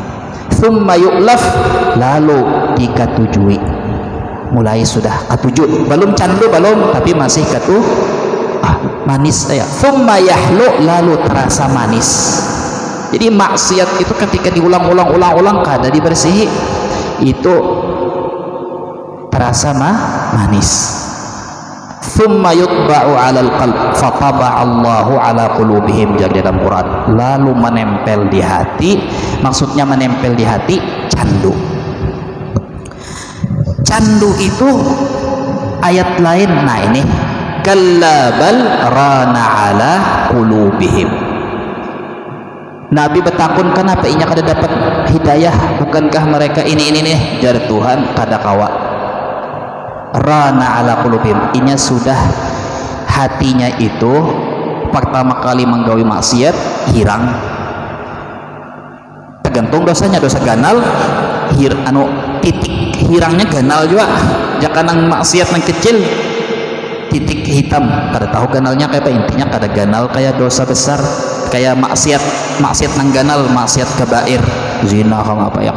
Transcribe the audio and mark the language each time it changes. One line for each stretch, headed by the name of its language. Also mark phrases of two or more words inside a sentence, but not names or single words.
Arabic: ثم يؤلف,
Banjar: lalu dikatujui, mulai sudah katuju, belum candu belum, tapi masih manis ya.
Arabic: ثم يحلو,
Banjar: lalu terasa manis. Jadi maksiat itu ketika diulang-ulang kada dibersihi, itu terasa manis.
Arabic: ثم يطبع على القلب فطبع الله على قلوبهم,
Banjar: jadi dalam Quran, lalu menempel di hati. Maksudnya menempel di hati candu. Candu itu ayat lain. Nah, ini
Arabic: كلا بل ران على قلوبهم.
Banjar: Nabi bertakun, kenapa inya kada dapat hidayah? Bukankah mereka ini nih jar Tuhan? Kada kawa.
Arabic: ران على قلوبهم,
Banjar: inya sudah hatinya itu pertama kali menggawi maksiat hirang, tergantung dosanya, dosa ganal titik hirangnya ganal juga, jangan nang maksiat nang kecil titik hitam, kada tahu ganalnya kayak apa, intinya kada ganal kayak dosa besar, kayak maksiat nang ganal, maksiat kabair, zina kang apa ya kan.